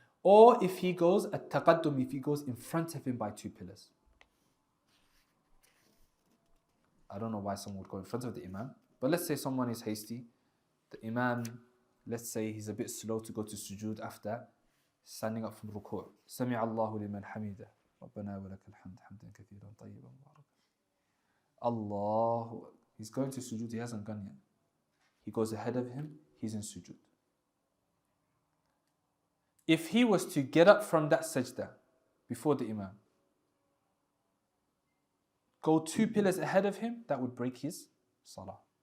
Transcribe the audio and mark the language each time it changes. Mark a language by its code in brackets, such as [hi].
[en] Or if he goes at-taqaddum, if he goes in front of him by two pillars. I don't know why someone would go in front of the Imam. But let's say someone is hasty. The Imam, let's say he's a bit slow to go to sujood after standing up from ruku'. [ar] سمع الله لمن حمده ربنا ولك الحمد حمدا كثيرا طيبا مباركا. Allah. [en] He's going to sujood, he hasn't gone yet. He goes ahead of him, he's in sujood. If he was to get up from that sajda before the Imam, go 2 pillars ahead of him, that would break his salah.